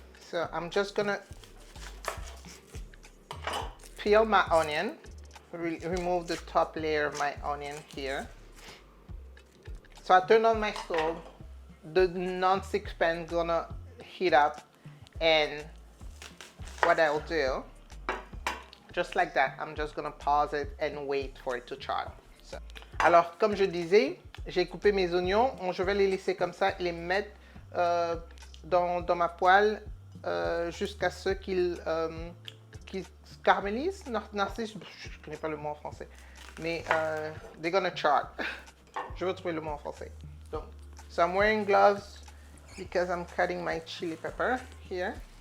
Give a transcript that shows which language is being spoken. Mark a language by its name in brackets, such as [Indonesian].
[English] So I'm just gonna peel my onion, remove the top layer of my onion here. So I turn on my stove, the non-stick pan gonna heat up, and what I'll do, just like that, I'm just gonna pause it and wait for it to char. So. [French] Alors, comme je disais, j'ai coupé mes oignons. Je vais les laisser comme ça et les mettre dans ma poêle jusqu'à ce qu'ils se caramélisent. Narcisse, je ne connais pas le mot en français. Mais [English] they're gonna char. [French] Je vais trouver le mot en français. [English] Donc, so I'm wearing gloves because I'm cutting my chili pepper here.